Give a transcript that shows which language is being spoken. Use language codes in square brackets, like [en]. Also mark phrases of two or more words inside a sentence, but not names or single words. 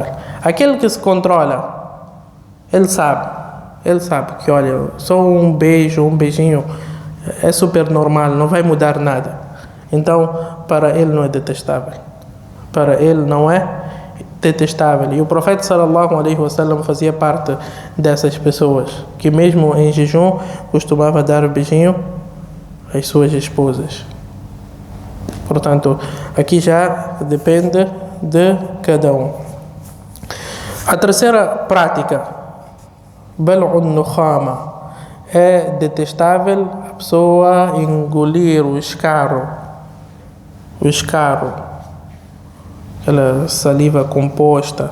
[pt] Aquele que se controla, ele sabe que, olha, só um beijo, um beijinho é super normal, não vai mudar nada. Então, para ele não é detestável. Para ele não é detestável. E o profeta [ar] صلى الله عليه وسلم [pt] fazia parte dessas pessoas que mesmo em jejum costumava dar beijinho às suas esposas. Portanto, aqui já depende de cada um. A terceira prática, [ar] بلع النخامة, [pt] é detestável a pessoa engolir o escarro, aquela saliva composta.